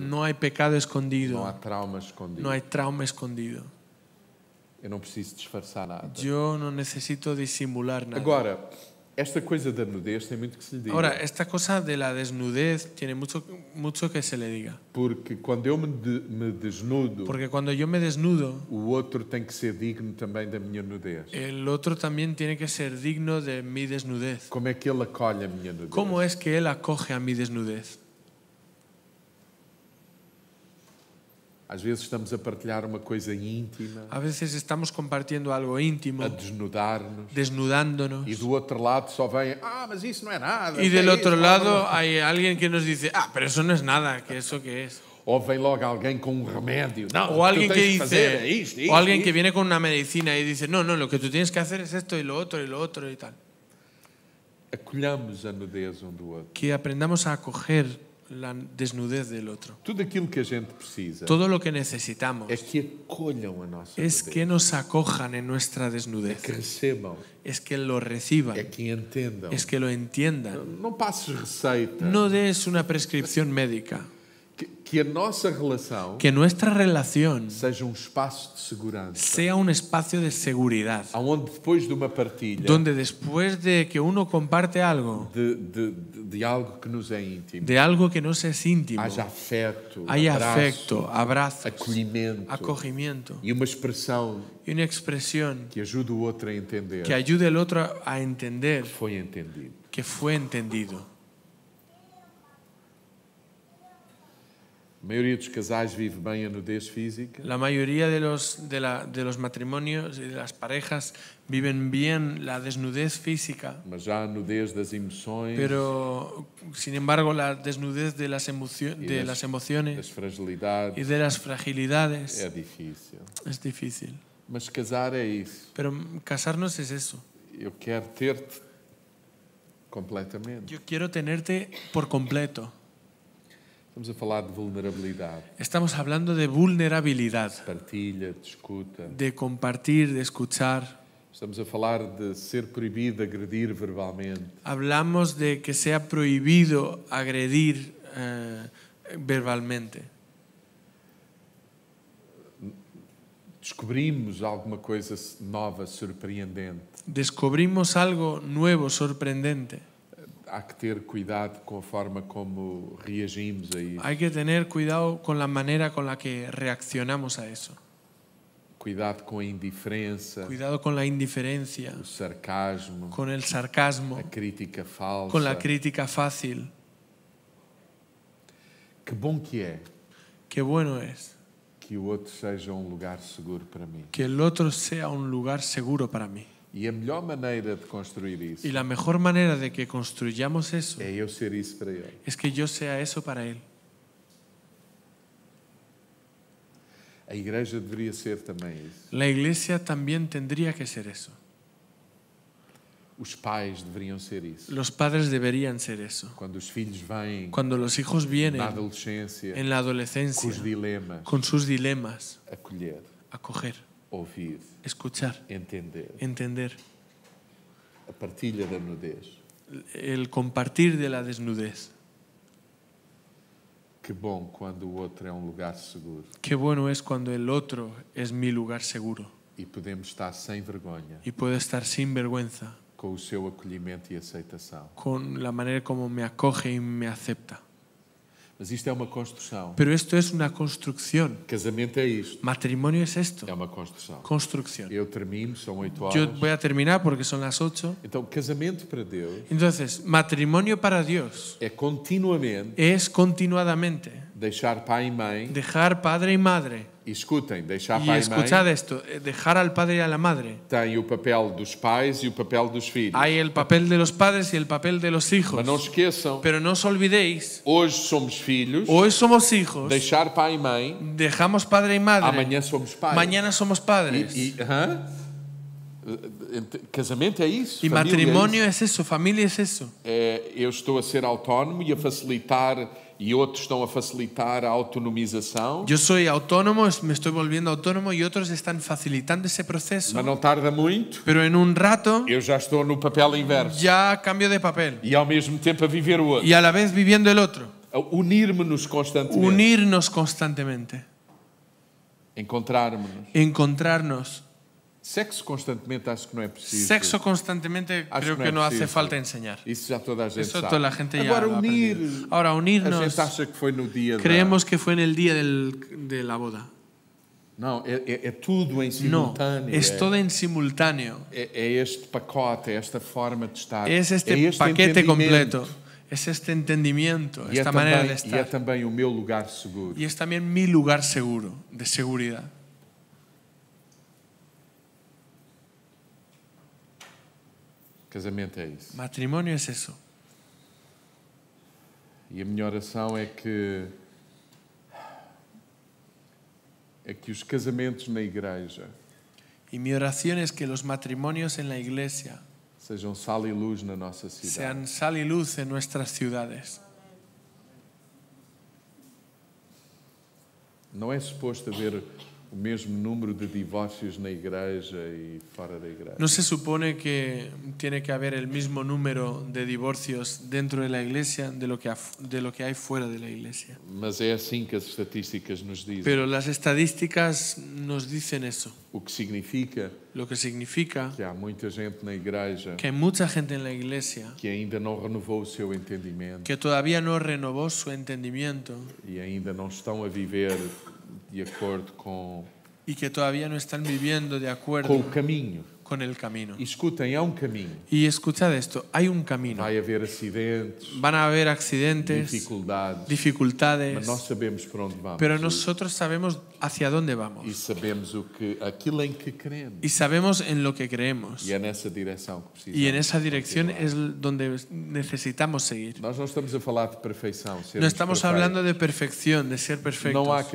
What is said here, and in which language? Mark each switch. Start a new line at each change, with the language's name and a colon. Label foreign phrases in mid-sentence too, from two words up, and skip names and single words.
Spanish: No hay pecado
Portuguese: Não há escondido. trauma escondido.
Spanish: No hay trauma escondido.
Portuguese: Eu não preciso disfarçar nada.
Spanish: Yo no necesito disimular nada.
Portuguese: Agora, esta coisa da nudez tem muito que se lhe diga.
Spanish: Ahora, esta cosa de la desnudez tiene mucho que se le diga.
Portuguese: Porque quando eu me desnudo,
Spanish: Porque cuando yo me desnudo,
Portuguese: o outro tem que ser digno também da minha nudez.
Spanish: el otro también tiene que ser digno de mi desnudez.
Portuguese: Como é que ele acolhe a minha nudez?
Spanish: ¿Cómo es que él acoge a mi desnudez?
Portuguese: Às vezes estamos a partilhar uma coisa íntima,
Spanish: A veces estamos compartiendo algo íntimo,
Portuguese: a desnudar-nos,
Spanish: desnudándonos.
Portuguese: e do outro lado só vem, mas isso não é nada.
Spanish: Y
Portuguese: o que é
Spanish: del otro
Portuguese: isso?
Spanish: lado hay alguien que nos dice, pero eso no es nada, que eso qué es.
Portuguese: Ou vem logo alguém com um remédio. Não, O o que
Spanish: alguien
Portuguese: tu
Spanish: que
Portuguese: tens de fazer é
Spanish: dice,
Portuguese: isto, o
Spanish: alguien
Portuguese: isto.
Spanish: que viene con una medicina y dice, no, lo que tú tienes que hacer es esto y lo otro y tal.
Portuguese: Acolhamos a nudez um do outro.
Spanish: Que aprendamos a acoger la desnudez del otro.
Portuguese: Tudo aquilo que a gente precisa
Spanish: Todo lo que necesitamos
Portuguese: é que acolham a nossa
Spanish: es
Portuguese: nudez,
Spanish: que nos acojan en nuestra
Portuguese: é
Spanish: desnudez,
Portuguese: que recebam,
Spanish: es que lo reciban,
Portuguese: é que entendam.
Spanish: es que lo entiendan.
Portuguese: Não passes receita.
Spanish: No des una prescripción médica.
Portuguese: Que a nossa relação
Spanish: Que nuestra relación
Portuguese: seja um espaço de segurança,
Spanish: sea un espacio de seguridad,
Portuguese: onde depois de uma partilha
Spanish: donde después de que uno comparte algo,
Portuguese: de algo que nos é íntimo,
Spanish: de algo que nos es íntimo,
Portuguese: haja afeto,
Spanish: haya
Portuguese: abraço,
Spanish: afecto, abrazos,
Portuguese: acolhimento
Spanish: acogimiento
Portuguese: e uma expressão
Spanish: y una expresión
Portuguese: que ajude o outro a entender
Spanish: que ayude al otro a entender
Portuguese: que foi entendido.
Spanish: que fue entendido.
Portuguese: A maioria dos casais vive bem a nudez física,
Spanish: La mayoría de los matrimonios y de las parejas viven bien la desnudez física,
Portuguese: mas já a nudez das emoções,
Spanish: pero sin embargo la desnudez de las
Portuguese: das
Spanish: emociones
Portuguese: fragilidades
Spanish: y de las fragilidades
Portuguese: é difícil.
Spanish: es difícil.
Portuguese: Mas casar é isso.
Spanish: Pero casarnos es eso.
Portuguese: Eu quero ter-te completamente.
Spanish: Yo quiero tenerte por completo.
Portuguese: Estamos a falar de vulnerabilidade,
Spanish: Estamos hablando de vulnerabilidad,
Portuguese: partilha, de escuta.
Spanish: de compartir, de escuchar.
Portuguese: Estamos a falar de ser proibido agredir verbalmente.
Spanish: Hablamos de que sea prohibido agredir verbalmente.
Portuguese: Descobrimos alguma coisa nova, surpreendente.
Spanish: Descubrimos algo nuevo, sorprendente.
Portuguese: Há que ter cuidado com a forma como reagimos a isso.
Spanish: Hay que tener cuidado con la manera con la que reaccionamos a eso.
Portuguese: Cuidado com a indiferença,
Spanish: Cuidado con la indiferencia,
Portuguese: o sarcasmo,
Spanish: con el sarcasmo,
Portuguese: a crítica falsa.
Spanish: con la crítica fácil.
Portuguese: Que bom que é
Spanish: Qué bueno es
Portuguese: que o outro seja um lugar seguro para mim.
Spanish: que el otro sea un lugar seguro para mí.
Portuguese: E a melhor maneira de construir isso
Spanish: Y la mejor manera de que construyamos eso
Portuguese: é eu ser isso para ele.
Spanish: es que yo sea eso para él.
Portuguese: A igreja deveria ser também isso.
Spanish: La iglesia también tendría que ser eso.
Portuguese: Os pais deveriam ser isso.
Spanish: Los padres deberían ser eso.
Portuguese: Quando os filhos vêm
Spanish: Cuando los hijos vienen
Portuguese: na adolescência
Spanish: en la
Portuguese: com
Spanish: adolescencia
Portuguese: os dilemas,
Spanish: con sus dilemas,
Portuguese: acolher,
Spanish: acoger,
Portuguese: ouvir,
Spanish: escuchar,
Portuguese: entender.
Spanish: entender,
Portuguese: A partilha da nudez.
Spanish: el compartir de la desnudez.
Portuguese: Que bom quando o outro é um lugar seguro
Spanish: Qué bueno es cuando el otro es mi lugar seguro
Portuguese: e podemos estar sem vergonha
Spanish: y puedo estar sin vergüenza
Portuguese: com o seu acolhimento e aceitação.
Spanish: con la manera como me acoge y me acepta.
Portuguese: Mas isto é uma construção.
Spanish: Pero esto es una construcción.
Portuguese: Casamento é isto.
Spanish: Matrimonio es esto,
Portuguese: É uma construção.
Spanish: construcción.
Portuguese: Eu termino, são 8
Spanish: Yo
Portuguese: horas.
Spanish: voy a terminar porque son las 8.
Portuguese: Então, casamento para Deus
Spanish: Entonces, matrimonio para Dios
Portuguese: é continuamente
Spanish: es continuadamente
Portuguese: deixar pai e mãe,
Spanish: dejar padre y madre.
Portuguese: e escutem, deixar
Spanish: Y
Portuguese: pai e
Spanish: escuchad
Portuguese: mãe
Spanish: esto, dejar al padre y a la madre.
Portuguese: tem o papel dos pais e o papel dos filhos.
Spanish: Hay el papel de los padres y el papel de los hijos.
Portuguese: Mas não esqueçam,
Spanish: Pero no os olvidéis,
Portuguese: hoje somos filhos,
Spanish: hoy somos hijos,
Portuguese: deixar pai e mãe,
Spanish: dejamos padre y madre.
Portuguese: amanhã somos pais.
Spanish: Mañana somos padres.
Portuguese: Casamento é isso.
Spanish: Y
Portuguese: família
Spanish: matrimonio
Portuguese: é isso.
Spanish: es eso, familia es eso.
Portuguese: Eu estou a ser autónomo e a facilitar, e outros estão a facilitar a autonomização.
Spanish: Yo soy autónomo, me estoy volviendo autónomo y otros están facilitando ese proceso.
Portuguese: Mas não tarda muito,
Spanish: Pero en un rato
Portuguese: eu já estou no papel inverso.
Spanish: ya cambio de papel.
Portuguese: E ao mesmo tempo a viver o outro.
Spanish: Y a la vez viviendo el otro.
Portuguese: A unirmos-nos constantemente.
Spanish: Unirnos constantemente.
Portuguese: Encontrarmos-nos.
Spanish: Encontrarnos.
Portuguese: Sexo constantemente acho que não é preciso.
Spanish: Sexo constantemente
Portuguese: Acho
Spanish: creo
Portuguese: que
Spanish: que
Portuguese: não
Spanish: no
Portuguese: é
Spanish: hace
Portuguese: preciso.
Spanish: falta enseñar.
Portuguese: Isso já toda a gente
Spanish: Eso
Portuguese: sabe.
Spanish: toda la gente ya
Portuguese: Agora
Spanish: lo ha
Portuguese: unir.
Spanish: aprendido. Ahora
Portuguese: A
Spanish: unirnos.
Portuguese: gente acha que foi no dia
Spanish: Creemos que fue en el día de la boda.
Portuguese: Não, é tudo em
Spanish: No,
Portuguese: simultâneo.
Spanish: es todo en simultáneo.
Portuguese: É este pacote, é esta forma de estar.
Spanish: Es este
Portuguese: é este
Spanish: paquete
Portuguese: entendimento.
Spanish: completo. Es este entendimiento,
Portuguese: E é
Spanish: esta manera de
Portuguese: também, e é
Spanish: estar.
Portuguese: também o meu lugar seguro.
Spanish: Y es también mi lugar seguro, de seguridad.
Portuguese: Casamento é isso.
Spanish: Matrimonio es eso.
Portuguese: E a minha oração é que os casamentos na igreja
Spanish: Y mi oración es que los matrimonios en la iglesia
Portuguese: sejam sal e luz na nossa cidade.
Spanish: sean sal y luz en nuestras ciudades.
Portuguese: Não é suposto haver o mesmo número de divórcios na igreja e fora da igreja.
Spanish: No se supone que tiene que haber el mismo número de divorcios dentro de la iglesia de lo que hay fuera de la iglesia.
Portuguese: Mas é assim que as estatísticas nos dizem.
Spanish: Pero las estadísticas nos dicen eso,
Portuguese: O que significa
Spanish: lo que significa
Portuguese: que há muita gente na igreja
Spanish: que hay mucha gente en la iglesia
Portuguese: que ainda não renovou o seu entendimento
Spanish: que todavía no renovó su entendimiento
Portuguese: e ainda não estão a viver de acordo com
Spanish: y que todavía no están viviendo de
Portuguese: o
Spanish: acuerdo
Portuguese: caminho.
Spanish: con el camino.
Portuguese: E escutem, há um caminho.
Spanish: Y escuchad esto, hay un camino.
Portuguese: Vai haver acidentes,
Spanish: Van a haber accidentes,
Portuguese: dificuldades, mas
Spanish: dificultades,
Portuguese: nós sabemos para onde vamos.
Spanish: pero nosotros sabemos hacia dónde
Portuguese: E
Spanish: vamos
Portuguese: sabemos aquilo em que queremos.
Spanish: y sabemos en lo que creemos.
Portuguese: E é nessa direção que precisamos.
Spanish: Y en esa dirección
Portuguese: continuar.
Spanish: es donde necesitamos seguir.
Portuguese: Nós não estamos a falar de perfeição.
Spanish: No estamos hablando de perfección, de ser
Portuguese: Não há